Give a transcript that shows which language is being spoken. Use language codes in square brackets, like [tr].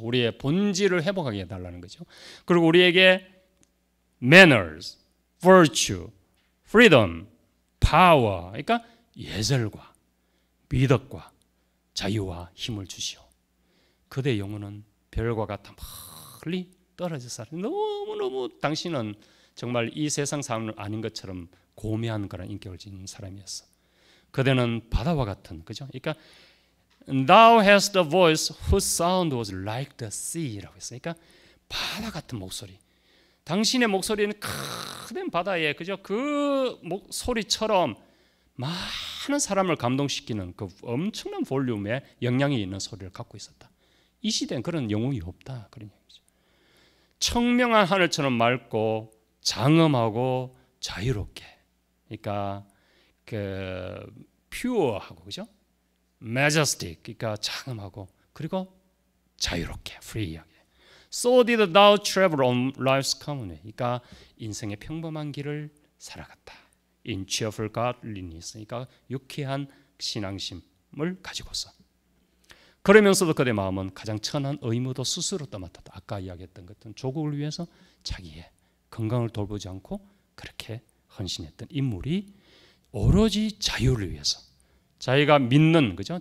[ko] 우리의 본질을 회복하게 해달라는 거죠. 그리고 우리에게 [en] manners, virtue, freedom, power, [ko] 그러니까 예절과 미덕과 자유와 힘을 주시오. 그대 영혼은 별과 같아 멀리 떨어져 살아. 너무너무 당신은 정말 이 세상 사람은 아닌 것처럼 고매한 그런 인격을 지닌 사람이었어. 그대는 바다와 같은 그죠? 그러니까 [en] Thou hast the voice whose sound was like the sea라고 했어요. [ko] 그러니까 바다 같은 목소리. 당신의 목소리는 큰 바다에 그죠? 그 소리처럼 많은 사람을 감동시키는 그 엄청난 볼륨의 영향이 있는 소리를 갖고 있었다. 이 시대엔 그런 영웅이 없다. 그런 얘기죠. 청명한 하늘처럼 맑고 장엄하고 자유롭게. 그러니까 그 퓨어하고 그죠? majestic 그러니까 장엄하고 그리고 자유롭게 free하게. [en] So did thou travel on life's common way. [ko] 그러니까 인생의 평범한 길을 살아갔다. [en] In cheerful godliness. [ko] 그러니까 유쾌한 신앙심을 가지고서. 그러면서도 그대 마음은 가장 천한 의무도 스스로 떠맡았다. 아까 이야기했던 것은 조국을 위해서 자기의 건강을 돌보지 않고 그렇게 헌신했던 인물이 오로지 자유를 위해서 자기가 믿는 그죠?